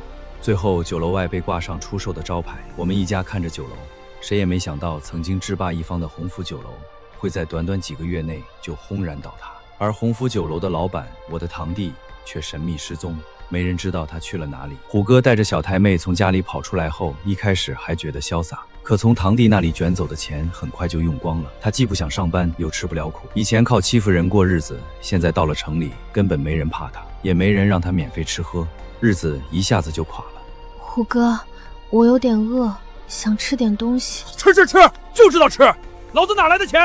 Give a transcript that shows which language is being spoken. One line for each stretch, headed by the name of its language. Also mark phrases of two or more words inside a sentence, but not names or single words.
Chinese: 最後酒樓外被掛上出售的招牌，我們一家看着酒樓，誰也沒想到曾經制霸一方的鴻福酒樓會在短短幾個月內就轟然倒塌，而鴻福酒樓的老闆我的堂弟卻神秘失蹤，沒人知道他去了哪裡。虎哥帶着小太妹從家裡跑出來後，一開始還覺得瀟灑，可從堂弟那裡捲走的錢很快就用光了。他既不想上班，又吃不了苦。以前靠欺負人過日子，現在到了城裡，根本沒人怕他，也沒人讓他免費吃喝，日子一下子就垮了。虎哥，我有點餓，想吃點東西。吃，就知道吃，老子哪來的錢？